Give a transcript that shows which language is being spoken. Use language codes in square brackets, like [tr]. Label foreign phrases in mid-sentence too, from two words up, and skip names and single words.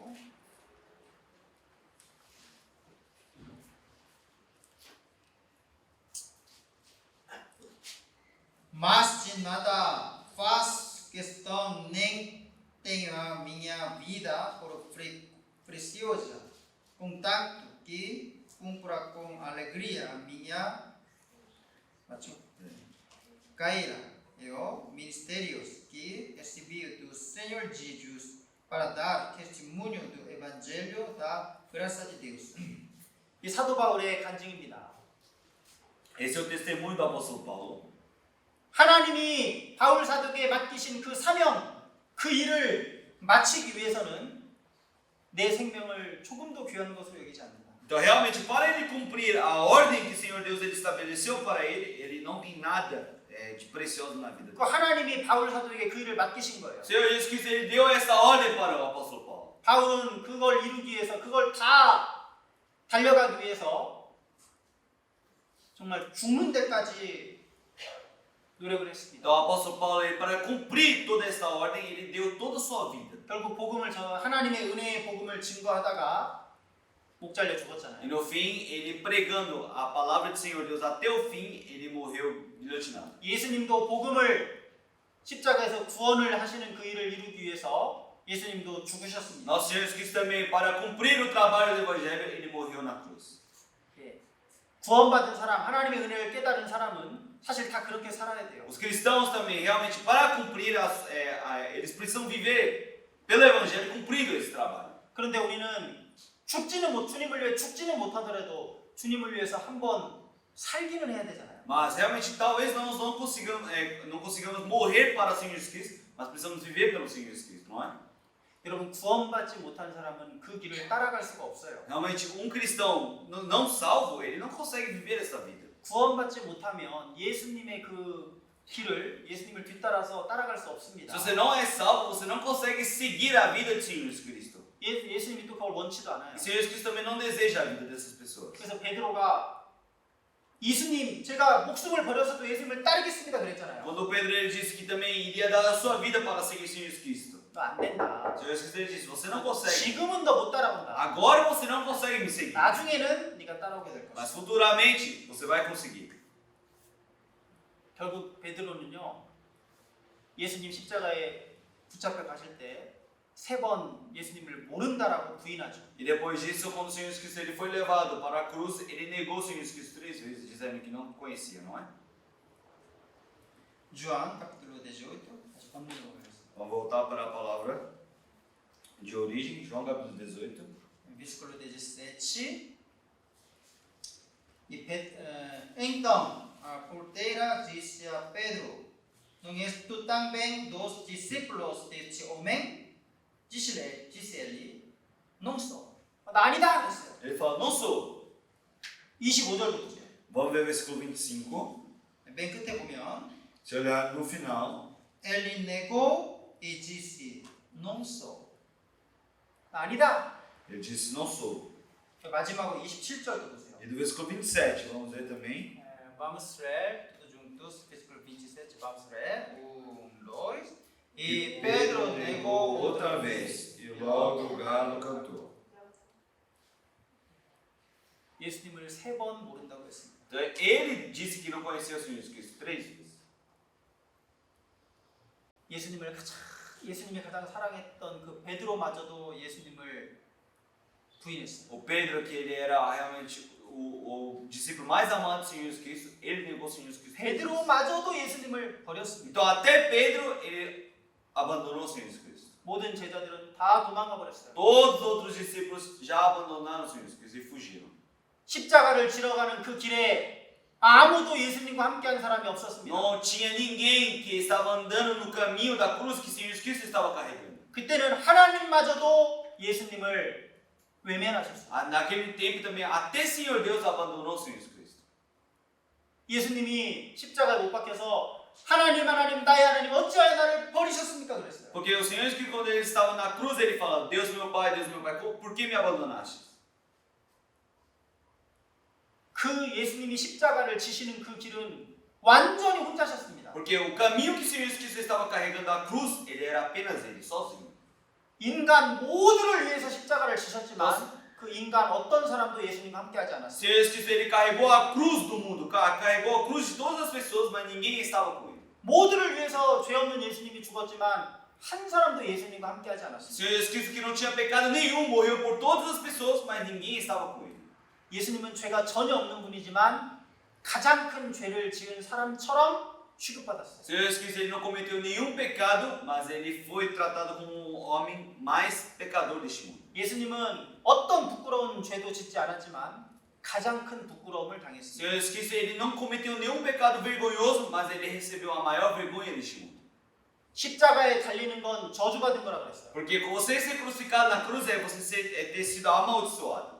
[pt] Mas de nada faz questão nem tenho a minha vida por preciosa, contanto que cumpra com alegria a minha carreira e os ministérios que recebi do Senhor Jesus para dar testemunho do Evangelho da graça de Deus. [ko] 이 사도 바울의 간증입니다. [pt] esse é o testemunho do apóstolo Paulo. [ko] 하나님이 바울 사도에게 맡기신 그 사명, 그 일을 마치기 위해서는 내 생명을 조금도 귀한 것으로 여기지 않는다. [pt] Então, realmente, para ele cumprir a ordem que o Senhor Deus ele estabeleceu para ele, ele não tem nada de precioso na vida [ko] 그 [pt] dele. [ko] 하나님이 바울 사도에게 그 일을 맡기신 거예요. [pt] O Senhor Jesus Cristo ele deu essa ordem para o apóstolo Paulo. [ko] 바울은 그걸 이루기 위해서, 그걸 다 달려가기 위해서 정말 죽는 데까지 노력을 했습니다. [pt] Então, o apóstolo Paulo, ele, para cumprir toda essa ordem, ele deu toda a sua vida. [ko] 결국 복음을 하나님의 은혜의 복음을 증거하다가 목 잘려 [pt] E [ko] 죽었잖아요. [pt] no fim, ele pregando a palavra do Senhor Deus até o fim, ele morreu guilhotinado. [ko] 예수님도 복음을 십자가에서 구원을 하시는 그 일을 이루기 위해서 예수님도 죽으셨습니다. [pt] Nosso Senhor Jesus Cristo também, para cumprir o trabalho do Evangelho, ele morreu na cruz. [ko] 예. 구원받은 사람, 하나님의 은혜를 깨달은 사람은 사실 다 그렇게 살아야 돼요. [pt] Os cristãos também, realmente, para cumprir, eles precisam viver pelo Evangelho cumprindo esse trabalho. [ko] 그런데 우리는 주님을 위해 죽지는 못하더라도 주님을 위해서 한번 살기는 해야 되잖아요. [pt] Mas realmente, talvez nós não consigamos morrer para o Senhor Jesus Cristo, mas precisamos viver pelo Senhor Jesus Cristo, não é? [ko] 여러분 구원받지 못한 사람은 그 길을 따라갈 su가 없어요. [pt] Realmente, cristão não salvo, ele não consegue viver essa vida. [ko] 구원받지 못하면 예수님의 그 길을 예수님을 뒤따라서 따라갈 수 없습니다. [pt] Se você não é salvo, você não consegue seguir a vida do Senhor Jesus Cristo. [ko] 예수님이 또 그걸 원치도 않아요. [pt] E o Senhor Jesus Cristo também não deseja a vida dessas pessoas. [ko] 그래서 베드로가 예수님, 제가 목숨을 버려서도 예수님을 따르겠습니다 그랬잖아요. [pt] Quando Pedro ele disse que também iria dar a sua vida para seguir o Senhor Jesus Cristo. [ko] 너 안 된다. [pt] O Senhor Jesus Cristo ele disse: você não consegue. [ko] 지금은 너 못 따라온다. [pt] Agora você não consegue me seguir. [ko] 나중에는 네가 따라오게 될 것이다. [pt] Mas futuramente você vai conseguir. [ko] 결국 베드로는요. 예수님 십자가에 붙잡혀 가실 때 세 번 예수님을 모른다라고 부인하죠. [pt] E depois disso, quando o Senhor Jesus Cristo ele foi levado para a cruz, ele negou o Senhor Jesus Cristo 3 vezes, dizendo que não conhecia, não é? João capítulo 18. [ko] 다시 본문으로 가겠습니다. [pt] Vamos voltar para a palavra de origem, João capítulo 18. versículo 17. Então, a porteira disse a Pedro: não és tu também dos discípulos deste homem? Disse-lhe: não sou. [ko] 나 아니다 그랬어요. [pt] Ele fala: não sou. [ko] 25절부터. [pt] Vamos ver o versículo 25. [ko] 맨 끝에 보면 [pt] Se olhar no final, ele negou e disse: não sou. [ko] 나 아니다. [pt] ele disse: não sou. [ko] 마지막으로 27절도 보세요. [pt] E do versículo 27, vamos ver também. Vamos ler todos juntos, versículo 27, vamos ler. 1, 2. E Pedro negou outra vez. e logo o galo cantou. [ko] 예수님을 세 번 모른다고 했습니다. [pt] Então, ele disse que não conhecia o Senhor Jesus Cristo 3 vezes. [ko] 예수님이 가장 사랑했던 그 베드로마저도 예수님을 부인했어요. [pt] O Pedro, que ele era realmente o discípulo mais amado do Senhor Jesus Cristo, ele negou o Senhor Jesus Cristo. [ko] 베드로마저도 예수님을 버렸습니다. [pt] Então, até Pedro, ele abandonou o Senhor Jesus Cristo. [ko] 모든 제자들은 다 도망가 버렸어요. [pt] Todos os outros discípulos já abandonaram o Senhor Jesus Cristo e fugiram. [ko] 십자가를 지러 가는 그 길에 아무도 예수님과 함께한 사람이 없었습니다. [pt] Não tinha ninguém que estava andando no caminho da cruz que o Senhor Jesus Cristo estava carregando. [ko] 그때는 하나님마저도 예수님을 외면하셨어요. [pt] Naquele tempo também, até Senhor Deus abandonou o Senhor Jesus Cristo. [ko] 예수님이 십자가에 못 박혀서 하나님 나의 하나님 어찌하여 나를 버리셨습니까 그랬어요. [pt] Porque o Senhor Jesus Cristo, quando ele estava na cruz, ele fala: Deus meu Pai, por que me abandonaste? [ko] 그 예수님이 십자가를 지시는 그 길은 완전히 혼자셨습니다. [pt] Porque o caminho que o Senhor Jesus Cristo estava carregando a cruz, ele era apenas ele, sozinho. [ko] 인간 모두를 위해서 십자가를 지셨지만 그 인간 어떤 사람도 예수님과 함께하지 [pt] O [ko] 않았어요. [pt] Senhor Jesus Cristo, ele carregou a cruz do mundo, carregou a cruz de todas as pessoas, mas ninguém estava com ele. [ko] 모두를 위해서 죄 없는 예수님이 죽었지만 한 사람도 예수님과 함께하지 [pt] O [ko] 않았어요. [pt] Senhor Jesus Cristo, que não tinha pecado nenhum, morreu por todas as pessoas, mas ninguém estava com ele. [ko] 예수님은 죄가 전혀 없는 분이지만 가장 큰 죄를 지은 사람처럼 취급받았어요. [pt] O Senhor Jesus Cristo, ele não cometeu nenhum pecado, mas ele foi tratado como o homem mais pecador deste mundo. [ko] 예수님은 어떤 부끄러운 죄도 짓지 않았지만 가장 큰 부끄러움을 [pt] O [ko] 당했어요. [pt] Senhor Jesus Cristo, ele não cometeu nenhum pecado vergonhoso, mas ele recebeu a maior vergonha deste mundo. [ko] 십자가에 달리는 건 저주받은 거라 그랬어요. [pt] Porque você ser crucificado na cruz é você ter sido amaldiçoado.